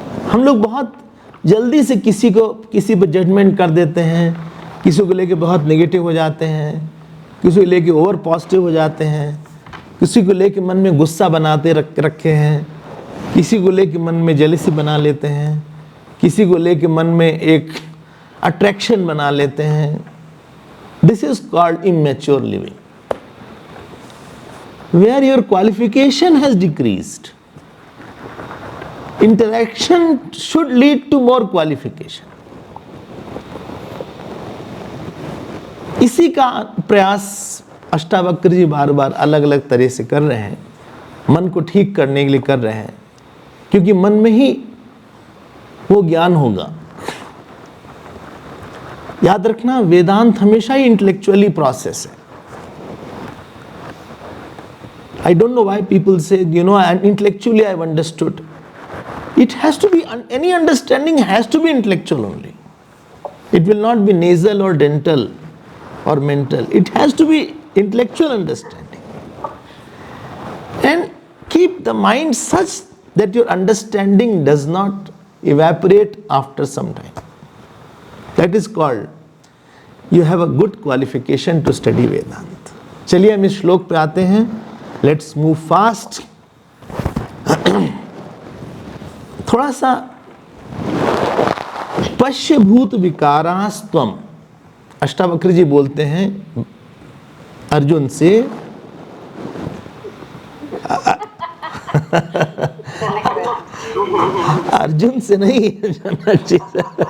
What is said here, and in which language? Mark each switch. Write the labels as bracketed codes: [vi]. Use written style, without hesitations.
[hi] हम लोग बहुत जल्दी से किसी पर जजमेंट कर देते हैं, किसी को लेके बहुत नेगेटिव हो जाते हैं, किसी को लेके ओवर पॉजिटिव हो जाते हैं, किसी को लेके मन में गुस्सा बनाते रखे हैं, किसी को लेके मन में जेलसी बना लेते हैं, किसी को लेके मन में एक अट्रैक्शन बना लेते हैं। [en] This is called immature living, where your qualification has decreased. Interaction should lead to more qualification. [hi] इसी का प्रयास अष्टावक्र जी बार बार अलग अलग तरह से कर रहे हैं, मन को ठीक करने के लिए कर रहे हैं, क्योंकि मन में ही वो ज्ञान होगा। याद रखना, वेदांत हमेशा ही इंटेलेक्चुअली प्रोसेस है। [en] I don't know why people say, intellectually I've understood. It has to be, any understanding has to be intellectual only. It will not be nasal or dental or mental. It has to be intellectual understanding. Keep the mind such that your understanding does not evaporate after some time. That is called, you have a good qualification to study Vedanta. [hi] चलिए हम इस श्लोक पे आते हैं. [en] Let's move fast. [hi] थोड़ा सा पश्यभूत विकारास्त्वम, अष्टावक्र जी बोलते हैं अर्जुन से, अर्जुन से नहीं, जनक जी से.